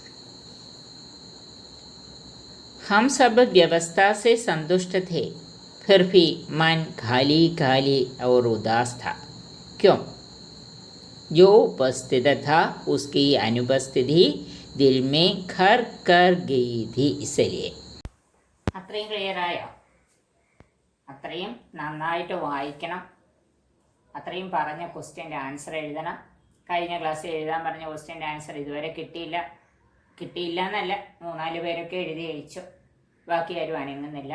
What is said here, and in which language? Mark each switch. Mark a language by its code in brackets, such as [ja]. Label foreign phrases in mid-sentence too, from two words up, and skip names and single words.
[hi] हम सब व्यवस्था से संतुष्ट थे, फिर भी मन खाली खाली और उदास था. क्यों? जो उपस्थित था उसकी अनुपस्थिति दिल में घर कर गई थी. [ml] इसलिए അത്രയും ക്ലിയറായോ? അത്രയും നന്നായിട്ട് വായിക്കണം. അത്രയും പറഞ്ഞ [en] question's answer [ml] എഴുതണം. കഴിഞ്ഞ ക്ലാസ്സിൽ എഴുതാൻ പറഞ്ഞ [en] question's answer [ml] ഇതുവരെ കിട്ടിയില്ല എന്നല്ല, 3-4 പേരൊക്കെ എഴുതി അയച്ചു. ബാക്കി ആരും അനങ്ങുന്നില്ല.